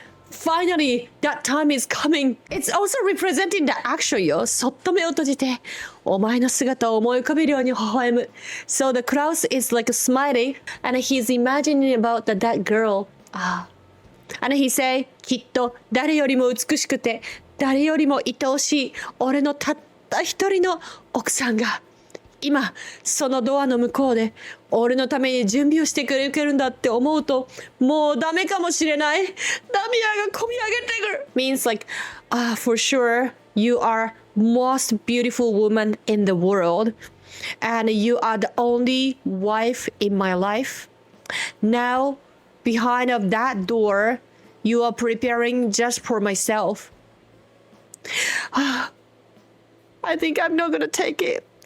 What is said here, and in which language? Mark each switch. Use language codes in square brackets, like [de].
[en] Finally, that time is coming. It's also representing the action よ。 [ja] そっと目を閉じて、お前の姿を思い浮かべるように微笑む。 [en] So the Klaus is like smiling and he's imagining about that girl. And he say, [ja] きっと誰よりも美しくて、誰よりも愛おしい俺のたった一人の奥さんが、今そのドアの向こうで俺のために準備をしてくれるんだって思うともうダメかもしれない。涙がこみ上げてくる。 [en] Means like, for sure you are most beautiful woman in the world and you are the only wife in my life. Now behind of that door you are preparing just for myself. I think I'm not gonna take it.